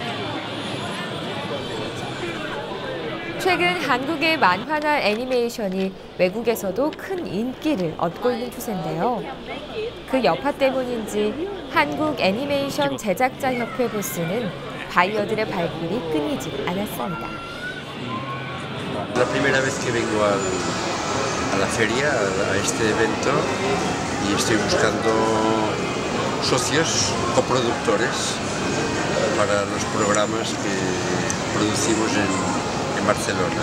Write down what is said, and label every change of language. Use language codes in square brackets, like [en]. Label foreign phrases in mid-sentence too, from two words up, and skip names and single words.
[ko] 최근 한국의 만화나 애니메이션이 외국에서도 큰 인기를 얻고 있는 추세인데요. 그 여파 때문인지 한국 애니메이션 제작자협회 부스는 바이어들의 발길이 끊이지 않았습니다. [es] La primera vez que vengo a la feria, a este evento, y estoy buscando socios, coproductores para los programas que producimos en Barcelona.